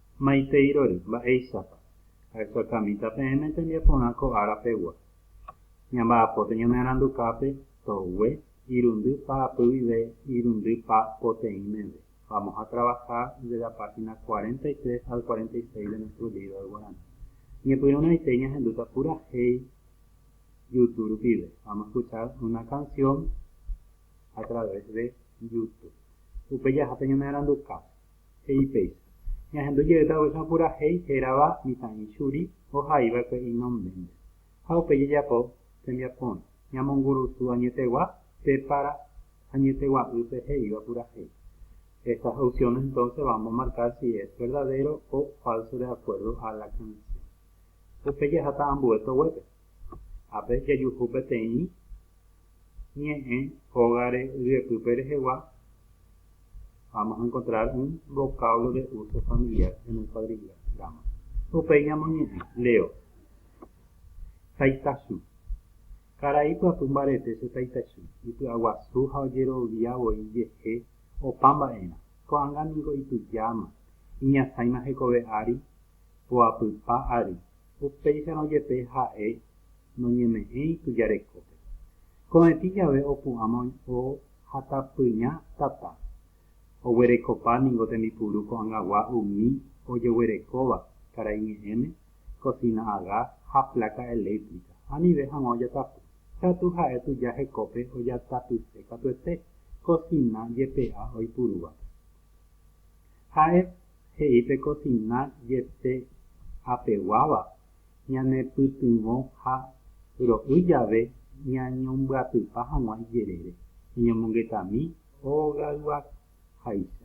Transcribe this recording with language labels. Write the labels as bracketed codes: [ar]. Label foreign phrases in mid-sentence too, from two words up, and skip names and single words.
[gn] Maiteirori, mba'éichapa. Ha'ekuaakamíta peẽme tembiapórã ko ára pegua. Ñamba'apote ñane arandukápe togue irundy paapýive, irundy pa poteĩmeve. [es] Vamos a trabajar de la página 43 al 46 de nuestro libro de Guaraní. [gn] Ñepyrũnaite ñahendúta purahéi YouTube rupive. [es] Vamos a escuchar una canción a través de YouTube. [gn] Upe jahápe ñane arandukápe he'ipéicha. Ñahendu jeýta purahéi hérava mitã'i churi ohaívakue inomménte. Ha upe jejapo tembiapórã. Ñamongurusu añetegua pépara añetegua'ýpe he'íva purahéi. [es] Estas opciones entonces vamos a marcar si es verdadero o falso de acuerdo a la canción. [gn] Upe jaháta ambueto huepe. Ape jajuhu peteĩ ñe'ẽ hógare yvypýpe rehegua. [es] Vamos a encontrar un vocablo de uso familiar en el cuadrigrama. [gn] Upe ñamoñe'ẽ leo. Taitachu. Karai pyapy mbarete che taitachu. Ipy'aguasu ha ojeroviavoi jehe opa mba'érã. Ko'ág̃aniko itujáma. Iñasãima hekove ári oapypa ári. Upéicharõ jepe ha'e noñeme'ẽ itujarekópe. Ko'ẽti jave opu'ãma ohatapyña tata. Oguerekopa niko tembiporu ko'ãngagua umi ojeguerekóva karai ñe'ẽme, [es] cocina a gas ha placa eléctrica. [gn] Anive hag̃ua ojatapu. Katu ha'e tuja hekópe ojatapyse katuete cocina jepe'a oipurúva. Ha'e he'ípe cocina jepe'apeguáva ñanepytyvõ ha ro'y jave ñañombyatypa hag̃ua ijerére iñomongetami ogayguaháicha.